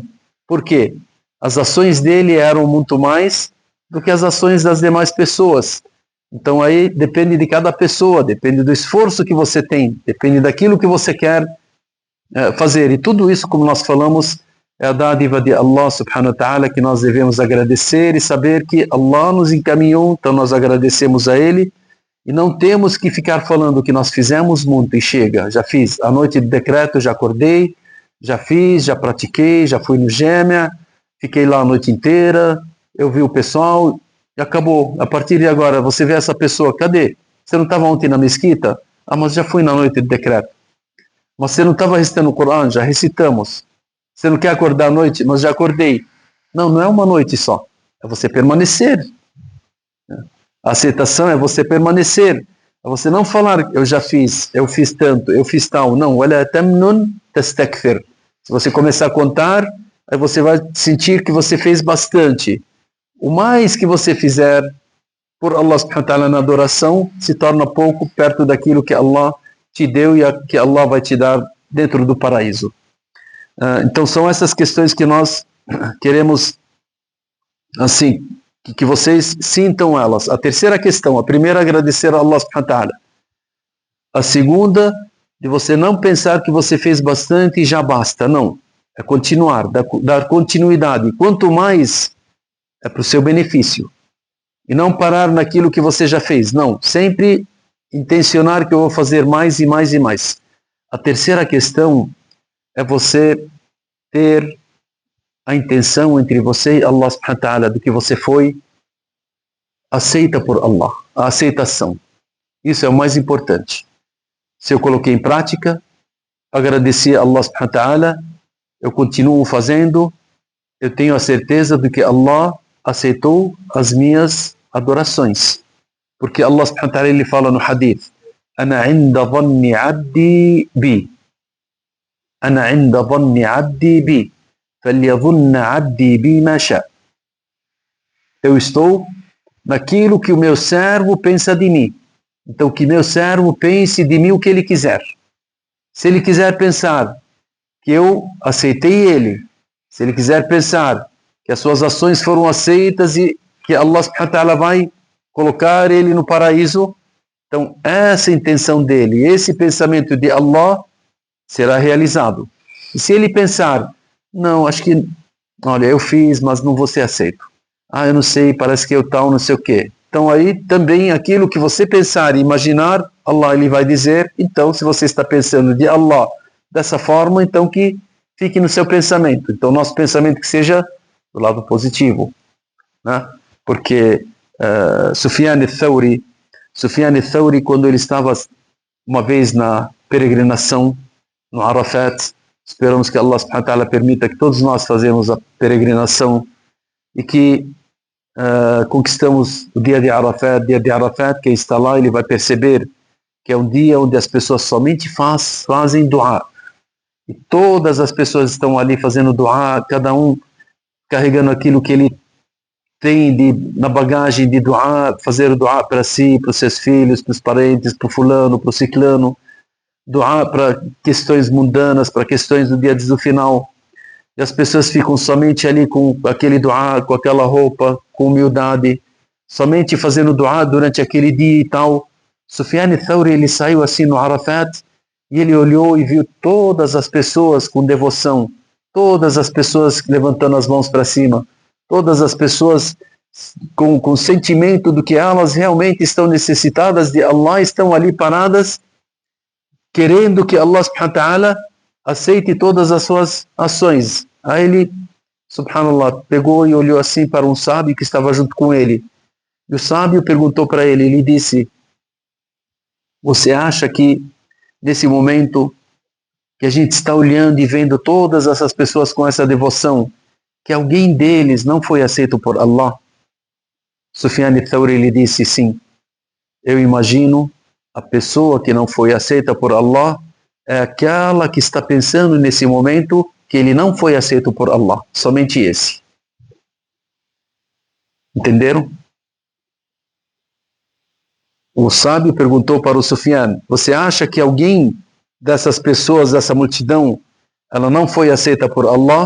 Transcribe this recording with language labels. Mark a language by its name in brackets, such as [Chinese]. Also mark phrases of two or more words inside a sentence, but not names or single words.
[Portuguese] Por quê? As ações dele eram muito mais do que as ações das demais pessoas. Então aí depende de cada pessoa, depende do esforço que você tem, depende daquilo que você quer fazer. E tudo isso, como nós falamos, é a dádiva de Allah [Arabic] سبحانه وتعالى, [Portuguese] que nós devemos agradecer e saber que Allah nos encaminhou, então nós agradecemos a Ele e não temos que ficar falando que nós fizemos muito e chega. Já fiz a noite de decreto, já acordei, já fiz, já pratiquei, já fui no Gêmea, fiquei lá a noite inteira, eu vi o pessoal e acabou. A partir de agora, você vê essa pessoa, cadê? Você não estava ontem na mesquita? Ah, mas já fui na noite de decreto. Mas você não estava recitando o Corão? Já recitamos. Você não quer acordar à noite? Mas já acordei. Não, não é uma noite só. É você permanecer. A aceitação é você permanecer. É você não falar: eu já fiz, eu fiz tanto, eu fiz tal. Não. [Arabic] ولا تمنن تستكثر. [Portuguese] Se você começar a contar, aí você vai sentir que você fez bastante. O mais que você fizer por Allah [Arabic] سبحانه وتعالى [Portuguese] na adoração se torna pouco perto daquilo que Allah te deu e que Allah vai te dar dentro do paraíso. Então são essas questões que nós queremos, assim, que vocês sintam elas. A terceira questão: a primeira, agradecer a Allah [Arabic] سبحانه وتعالى. [Portuguese] A segunda, de você não pensar que você fez bastante e já basta. Não, é continuar, dar continuidade. Quanto mais, é para o seu benefício. E não parar naquilo que você já fez. Não, sempre intencionar que eu vou fazer mais e mais e mais. A terceira questão é você ter a intenção entre você e Allah [Arabic] سبحانه وتعالى [Portuguese] do que você foi aceita por Allah, a aceitação. Isso é o mais importante. Se eu coloquei em prática, agradeci a Allah [Arabic] سبحانه وتعالى, [Portuguese] eu continuo fazendo, eu tenho a certeza de que Allah aceitou as minhas adorações. Porque Allah [Arabic] سبحانه وتعالى [Portuguese] ele fala no hadith: [Arabic] أنا عند ظن عبدي بي. أنا عند ظن عبدي بي. فليظن عبدي بي ما شاء. [Portuguese] Eu estou naquilo que o meu servo pensa de mim. Então que meu servo pense de mim o que ele quiser. Se ele quiser pensar que eu aceitei ele, se ele quiser pensar que as suas ações foram aceitas e que Allah [Arabic] سبحانه وتعالى [Portuguese] vai colocar ele no paraíso, Então, essa intenção dele, esse pensamento de Allah será realizado. E se ele pensar, não, acho que, olha, eu fiz, mas não vou ser aceito. Ah, eu não sei, parece que eu tal, não sei o quê. Então aí também aquilo que você pensar e imaginar, Allah ele vai dizer, então se você está pensando de Allah dessa forma, então que fique no seu pensamento. Então nosso pensamento que seja do lado positivo, né? Porque Sufyan al-Thawri, quando ele estava uma vez na peregrinação no Arafat, esperamos que Allah [Arabic] سبحانه وتعالى [Portuguese] permita que todos nós fazemos a peregrinação e que conquistamos o dia de Arafat, quem está lá, ele vai perceber que é um dia onde as pessoas somente fazem dua. E todas as pessoas estão ali fazendo dua, cada um carregando aquilo que ele tem na bagagem de dua, fazer dua para si, para os seus filhos, para os parentes, para o fulano, para o ciclano, dua para questões mundanas, para questões do dia do final. E as pessoas ficam somente ali com aquele dua, com aquela roupa, com humildade, somente fazendo dua durante aquele dia e tal. Sufyan al-Thawri, ele saiu assim no Arafat e ele olhou e viu todas as pessoas com devoção, todas as pessoas levantando as mãos para cima, todas as pessoas com sentimento do que elas realmente estão necessitadas de Allah, estão ali paradas, querendo que Allah [Arabic] سبحانه وتعالى [Portuguese] aceite todas as suas ações. Aí ele, subhanallah, pegou e olhou assim para um sábio que estava junto com ele. E o sábio perguntou para ele, ele disse, você acha que nesse momento que a gente está olhando e vendo todas essas pessoas com essa devoção, que alguém deles não foi aceito por Allah? Sufyan al-Thawri, ele disse, sim, eu imagino a pessoa que não foi aceita por Allah é aquela que está pensando nesse momento que ele não foi aceito por Allah, somente esse. Entenderam? O sábio perguntou para o Sufyan, você acha que alguém dessas pessoas, dessa multidão, ela não foi aceita por Allah?